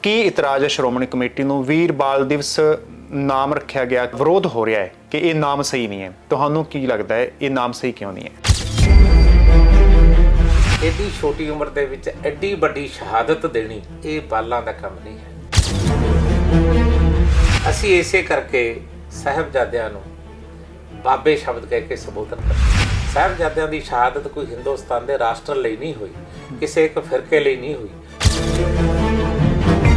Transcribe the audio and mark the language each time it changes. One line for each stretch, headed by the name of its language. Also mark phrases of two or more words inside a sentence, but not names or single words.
Punjabi: ਕੀ ਇਤਰਾਜ਼ ਹੈ ਸ਼੍ਰੋਮਣੀ ਕਮੇਟੀ ਨੂੰ ਵੀਰ ਬਾਲ ਦਿਵਸ ਨਾਮ ਰੱਖਿਆ ਗਿਆ, ਵਿਰੋਧ ਹੋ ਰਿਹਾ ਹੈ ਕਿ ਇਹ ਨਾਮ ਸਹੀ ਨਹੀਂ ਹੈ। ਤੁਹਾਨੂੰ ਕੀ ਲੱਗਦਾ ਹੈ ਇਹ ਨਾਮ ਸਹੀ ਕਿਉਂ ਨਹੀਂ ਹੈ? ਏਡੀ ਛੋਟੀ ਉਮਰ ਦੇ ਵਿਚ ਏਡੀ ਬੜੀ ਸ਼ਹਾਦਤ ਦੇਣੀ ਯੇ ਬਾਲਾਂ ਦਾ ਕਾਮ ਨਹੀਂ ਹੈ। ਅਸੀ ਇਸੇ ਕਰਕੇ ਸਾਹਿਬਜ਼ਾਦਿਆਂ ਨੂੰ ਬਾਬੇ ਸ਼ਬਦ ਕਹਿ ਕੇ ਸੰਬੋਧਨ ਕਰਤੇ। ਸਾਹਿਬਜ਼ਾਦਿਆਂ ਦੀ ਸ਼ਹਾਦਤ ਕੋਈ ਹਿੰਦੁਸਤਾਨ ਦੇ ਰਾਸ਼ਟਰ ਲਈ ਨਹੀਂ ਹੋਈ, ਕਿਸੀ ਏਕ ਫ਼ਿਰਕੇ ਲਈ ਨਹੀਂ ਹੋਈ।